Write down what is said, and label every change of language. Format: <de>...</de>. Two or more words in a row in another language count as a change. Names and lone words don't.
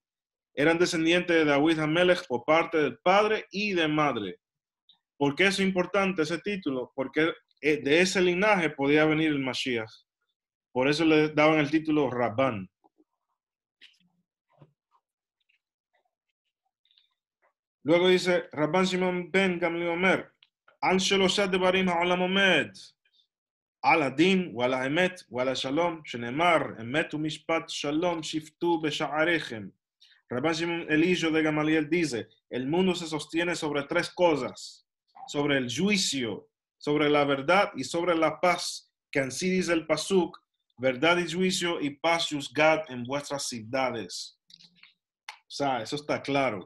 <es>Eran descendientes de David Hamelech por parte del padre y de madre. ¿Por qué es importante ese título? Porque de ese linaje podía venir el Mashiach. Por eso le daban el título Rabban. Luego dice,</es> <he>רבן שמעון בן גמליאל אומר, על שלשה דברים העולם עומד, על הדין, ועל האמת, ועל שלום, שנאמר, אמת ומשפט שלום שפטו בשעריכם.</he> <es>Rabban Shimon el hijo de Gamaliel dice, el mundo se sostiene sobre tres cosas, sobre el juicio, sobre la verdad y sobre la paz, que así dice el Pasuk, verdad y juicio y paz juzgad en vuestras ciudades. O sea, eso está claro.</es>